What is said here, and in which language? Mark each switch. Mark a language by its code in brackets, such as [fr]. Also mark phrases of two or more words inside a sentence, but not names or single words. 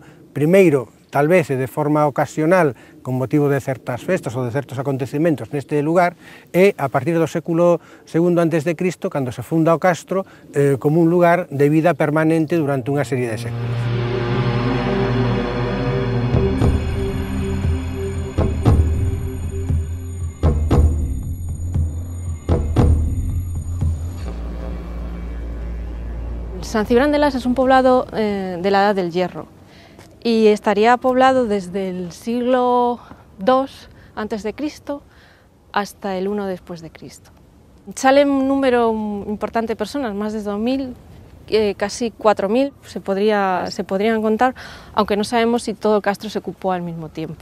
[gl] Primeiro, tal vez de forma ocasional, con motivo de certas festas ou de certos acontecementos neste lugar, e a partir do século II a.C., cando se funda o castro, como un lugar de vida permanente durante unha serie de séculos. [es] San Cibrán de Las es un poblado de la Edad del Hierro y estaría poblado desde el siglo II a.C. hasta el I después de Cristo. Sale un número importante de personas, más de 2.000, casi 4.000 se podrían contar, aunque no sabemos si todo el castro se ocupó al mismo tiempo.